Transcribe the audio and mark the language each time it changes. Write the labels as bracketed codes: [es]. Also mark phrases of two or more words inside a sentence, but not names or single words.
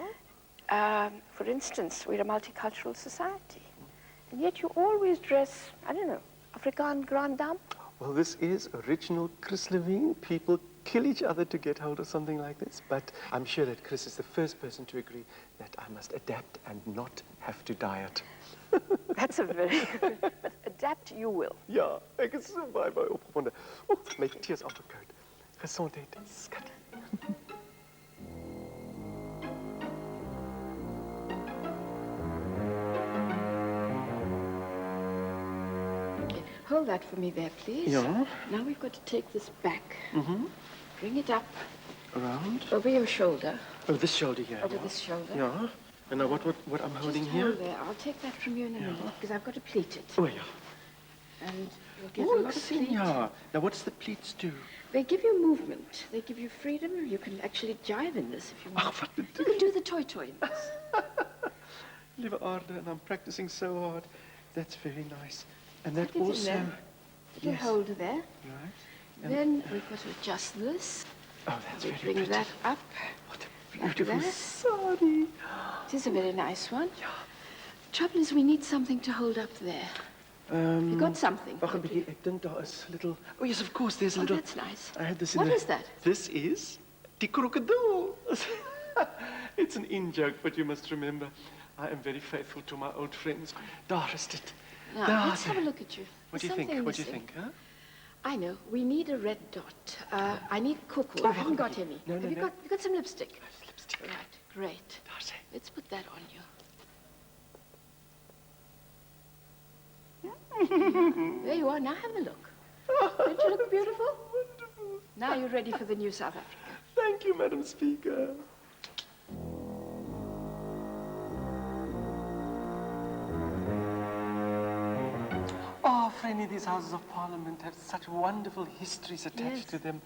[en] For instance, we're a multicultural society, and yet you always dress, I don't know, Afrikaan Grand Dame? Well, this is original Chris Levine. People kill each other to get hold of something like this, but I'm sure that Chris is the first person to agree that I must adapt and not have to diet. That's a very good, but adapt you will. [af] Ja, ek is so baie opgewonde. O, my tee is afgekoud. Gesondheid, skat. [en] Okay, hold that for me there, please. Yeah. Now we've got to take this back. Bring it up Around. over your shoulder, Oh, this shoulder here. over yeah. this shoulder. Yeah. And now what I'm holding Just here? hold there. I'll take that from you in a minute, because I've got to pleat it. Oh, yeah. And you'll get Oh, a lot of pleat. yeah. Now, what's the pleats do? They give you movement. They give you freedom. You can actually jive in this if you want. Oh, what You bedoel can do the toy in this. [af] Liewe aarde, [en] and I'm practicing so hard. That's very nice. And that Tuck it in also... there. Put your holder there. Right. And- Then we've got to adjust this. Oh, that's We very bring pretty. that up. What a beautiful that. sari. It is a very nice one. Trouble is, we need something to hold up there. You got something? [af] Wag 'n bietjie, ek dink daar is little... [en] Oh, yes, of course, there's a Oh, little... that's nice. I had this in What the... is that? This is [af] die krokodil. [en] It's an in-joke, but you must remember, I am very faithful to my old friends. [af] Daar is dit. [en] Now, Daar let's have a look at you. What do There's you think? something What do you missing. think, huh? I know. We need a red dot. I need kuku. Oh, I haven't got okay. any. No, Have no, you no. got? You got some lipstick? Lipstick. Right. Great. [af] Daar's hy. [en] Let's put that on you. There you are. Now have a look. Don't you look beautiful? Wonderful. Now you're ready for the new South Africa. Thank you, Madam Speaker. Oh, Frene, these Houses of Parliament have such wonderful histories attached to them.